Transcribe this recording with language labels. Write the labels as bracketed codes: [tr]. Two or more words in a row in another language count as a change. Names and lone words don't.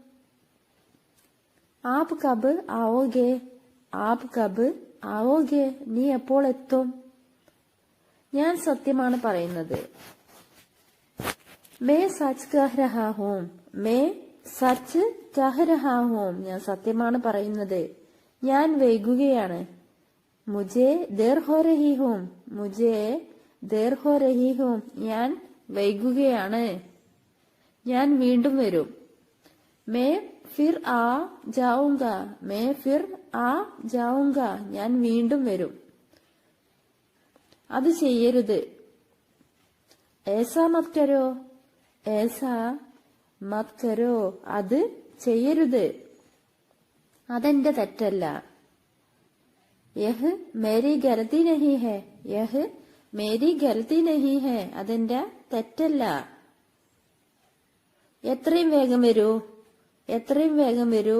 [hi] आप कब आओगे, आप कब आओगे [ml] നീ എപ്പോൾ എത്തും? ഞാൻ സത്യമാണ് പറയുന്നത്. [hi] मैं सच कह रहा हूं, मैं सच कह रहा हूं [ml] ഞാൻ സത്യമാണ് പറയുന്നത്. ഞാൻ വൈകുകയാണ്. [hi] मुझे देर हो रही हूं, मुझे देर हो रही हूं [ml] ഞാൻ വൈകുകയാണ്. ഞാൻ വീണ്ടും വരും. [hi] मैं फिर आ जाऊंगा, मैं फिर आ जाऊंगा [ml] ഞാൻ വീണ്ടും വരും. അത് ചെയ്യരുത്. [hi] ऐसा मत करो, ऐसा मत करो [ml] അത് ചെയ്യരുത്. അതെന്റെ തെറ്റല്ല. [hi] यह मेरी गलती नहीं है, यह मेरी गलती नहीं है [ml] അതെന്റെ തെറ്റല്ല. എത്രയും വേഗം വരൂ, എത്രയും വേഗം വരൂ.